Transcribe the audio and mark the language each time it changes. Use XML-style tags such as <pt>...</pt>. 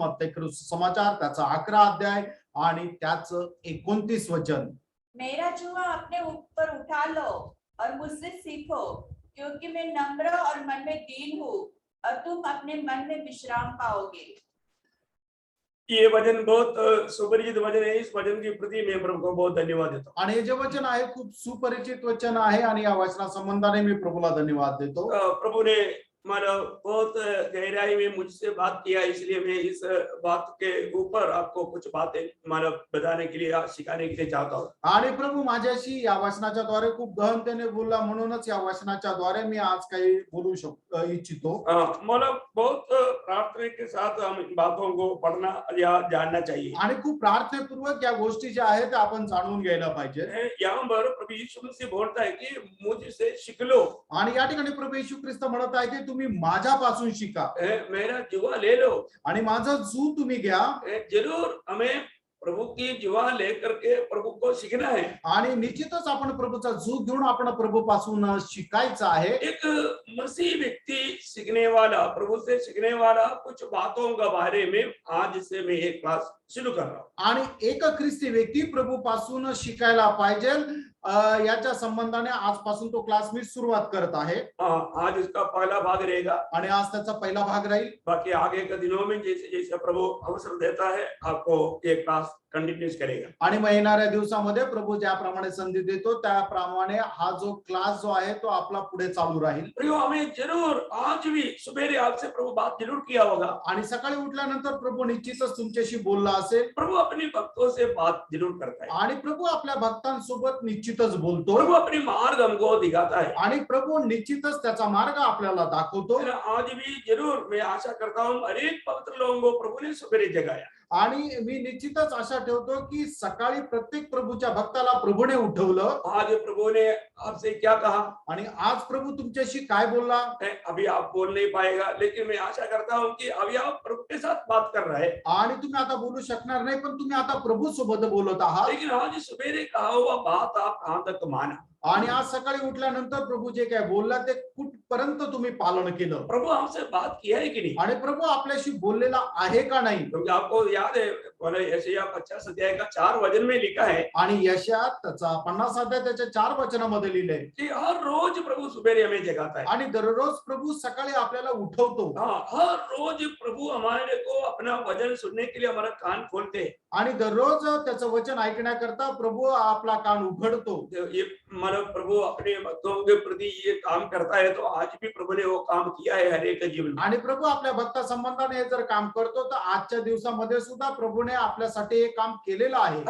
<mr>मत्ती सुसमाचार त्याचा 11 अध्याय आणि त्याचं 29 वचन.</mr> <hi>मेरा जुआ अपने ऊपर उठा लो और मुझसे सीखो, क्योंकि मैं नम्र और मन में दीन हूँ, और तुम अपने मन में विश्राम पाओगे. ये वचन बहुत सुपरिचित वचन है. इस वचन की प्रति मैं प्रभु को बहुत धन्यवाद देता हूँ.</hi> <mr>आणि हे जे वचन आहे खूप सुपरिचित वचन आहे आणि या वचना संबंधाने मी प्रभूला धन्यवाद देतो.</mr> <hi>प्रभु ने मानो बहुत गहराई में मुझसे बात किया, इसलिए मैं इस बात के ऊपर आपको कुछ बातें मानो बताने के लिए, सिखाने के लिए चाहता हूँ.</hi> <mr>आणि प्रभू माझ्याशी या वचनाच्या द्वारे खूप गहनतेने बोलला, म्हणूनच या वचनाच्या द्वारे मी आज काही बोलू इच्छितो.</mr> <hi>मानो बहुत प्रार्थना के साथ हम इन बातों को पढ़ना या जानना चाहिए.</hi> <mr>आणि खूप प्रार्थनापूर्वक या गोष्टी ज्या आहेत त्या आपण जाणून घ्यायला पाहिजे.</mr> <hi>यहाँ पर प्रभु यीशु मसीह बोलता है कि मुझसे सीख लो.</hi> <mr>आणि या ठिकाणी प्रभू येशू ख्रिस्त म्हणत आहे की तुम्ही माझ्यापासून शिका,</mr> <hi>मेरा जुआ ले लो.</hi> <mr>आणि माझा जू तुम्ही घ्या.</mr> <hi>जरूर हमें प्रभु की जुआ लेकर के प्रभु को सीखना है.</hi> <mr>आणि निश्चितच आपण प्रभूचा जू घेऊन आपण प्रभूपासून शिकायचं आहे.</mr> <hi>एक मसीह व्यक्ति सीखने वाला, प्रभु से सीखने वाला कुछ बातों का बारे में आज से मैं एक क्लास शुरू कर रहा हूँ.</hi> <mr>आणि एक ख्रिस्ती व्यक्ती प्रभूपासून शिकायला पाहिजे याच्या संबंधाने आजपासून तो क्लास मी सुरुवात करत आहे.</mr> <hi>आज इसका पहला भाग रहेगा</hi> <mr>आणि आज त्याचा पहिला भाग राहील.</mr> <hi>बाकी आगे के दिनों में जैसे जैसे प्रभु अवसर देता है आपको ये क्लास कंटिन्यूस करेगा.</hi> <mr>आणि मग येणाऱ्या दिवसामध्ये प्रभू ज्याप्रमाणे संधी देतो त्याप्रमाणे हा जो क्लास जो आहे तो आपला पुढे चालू राहील.</mr> <hi>प्रियो, हमें जरूर आज भी सुबेरे आपसे प्रभु बात जरूर किया होगा.</hi> <mr>आणि सकाळी उठल्यानंतर प्रभू निश्चितच तुमच्याशी बोलला असेल.</mr> <hi>प्रभु अपने भक्तों से बात जरूर करता है.</hi> <mr>आणि प्रभू आपल्या भक्तांसोबत निश्चितच बोलतो.</mr> <hi>प्रभु अपने मार्ग हमको दिखाता है.</hi> <mr>आणि प्रभू निश्चितच त्याचा मार्ग आपल्याला दाखवतो.</mr> <hi>आज भी जरूर मैं आशा करता हूँ हर एक पवित्र लोगों को प्रभु ने सुबेरे जगाया.</hi> <mr>आणि मी निश्चितच आशा ठेवतो की सकाळी प्रत्येक प्रभूच्या भक्ताला प्रभूने उठवलं</mr> <hi>आज प्रभु ने आपसे क्या कहा?</hi> <mr>आणि आज प्रभू तुमच्याशी काय बोलला.</mr> <hi>अभी आप बोल नहीं पाएगा, लेकिन मैं आशा करता हूँ कि अभी आप प्रभु के साथ बात कर रहे हैं।</hi> <mr>आणि तुम्ही आता बोलू शकणार नाही पण तुम्ही आता प्रभू सोबत बोलत आहात.</mr> <hi>लेकिन आज सवेरे कहा हुआ बात आप कहाँ तक माना?</hi> <mr>आणि आज सकाळी उठल्यानंतर प्रभू जे काय बोलला ते कुठपर्यंत तुम्ही पालन केलं.</mr> <hi>प्रभु हमसे बात किया है कि नहीं?</hi> <mr>आणि प्रभू आपल्याशी बोललेला आहे का नाही.</mr> <hi>क्योंकि आपको याद है यशायाह 50 अध्याय का 4 वचन में लिखा है</hi> <mr>आणि यशायाह त्याचा 50 अध्याय त्याच्या 4 वचनामध्ये लिहिलंय</mr> <hi>कि हर रोज प्रभु सवेरे हमें जगाता है।</hi> <mr>आणि दररोज प्रभू सकाळी आपल्याला उठवतो.</mr> <hi>हाँ, हर रोज प्रभु हमारे को अपना वचन सुनने के लिए हमारा कान खोलते हैं।</hi> <mr>आणि दररोज त्याचं वचन ऐकण्याकरता प्रभू आपला कान उघडतो.</mr> <hi>ये मतलब प्रभु अपने भक्तों के प्रति ये काम करता है, तो आज भी प्रभु ने वो काम किया है हर एक के जीवन में।</hi> <mr>आणि प्रभू आपल्या भक्ता संबंधाने हे जर काम करतो तर आजच्या दिवसामध्ये सुद्धा प्रभूने आपल्यासाठी हे काम केलेलं आहे.</mr>